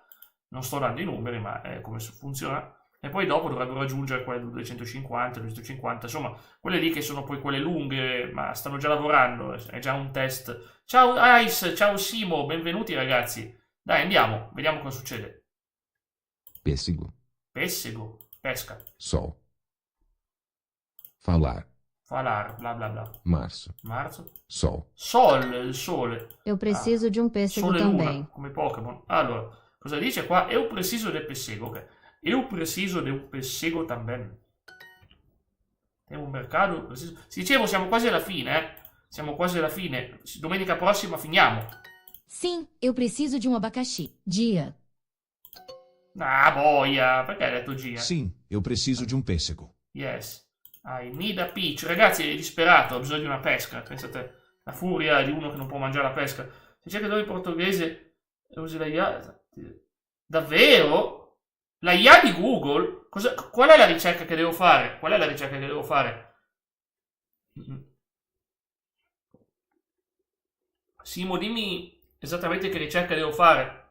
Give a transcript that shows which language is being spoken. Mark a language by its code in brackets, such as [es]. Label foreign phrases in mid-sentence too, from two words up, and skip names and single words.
[it] Non sto dando i numeri, ma è come funziona. E poi dopo dovrebbero aggiungere quelle 250, 250, insomma, quelle lì che sono poi quelle lunghe, ma stanno già lavorando, è già un test. Ciao Ice, ciao Simo, benvenuti ragazzi. Dai, andiamo, vediamo cosa succede. [pt] Pêssego. [it] Pesca. [pt] Sol. Falar. Falar, bla bla bla. Março. Sol. [it] Il sole. [pt] Eu preciso de um pêssego [it] Sole e [pt] também. [it] luna, come Pokémon. Allora, cosa dice qua? [pt] Eu preciso del pessego, ok. Eu preciso de un pessego também. [it] Abbiamo un mercato preciso. Dicevo, siamo quasi alla fine, Siamo quasi alla fine. Domenica prossima finiamo. [pt] Sim, eu preciso de um abacaxi. Dia. [it] Ah, boia. Perché hai detto Gia? [pt] Sim, eu preciso de um pêssego. [en] Yes. I need a peach. [it] Ragazzi, è disperato, ha bisogno di una pesca. Pensate, la furia di uno che non può mangiare la pesca. Se cerca in portoghese usi la IA. Davvero? La IA di Google? Qual è la ricerca che devo fare? Simo, dimmi esattamente che ricerca devo fare.